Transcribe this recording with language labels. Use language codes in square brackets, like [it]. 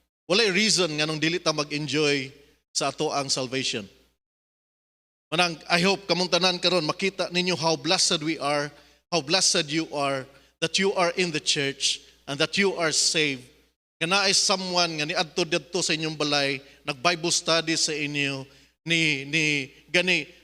[ceb] Walay reason nga nung dili ta mag-enjoy sa ato ang salvation. [en] Manang, I hope [ceb] kamong tanan karon makita ninyo [en] how blessed we are, how blessed you are, that you are in the church and that you are saved. [ceb] Nga naay someone nga niadto didto sa inyong balay, nag-Bible study sa inyo, ni gani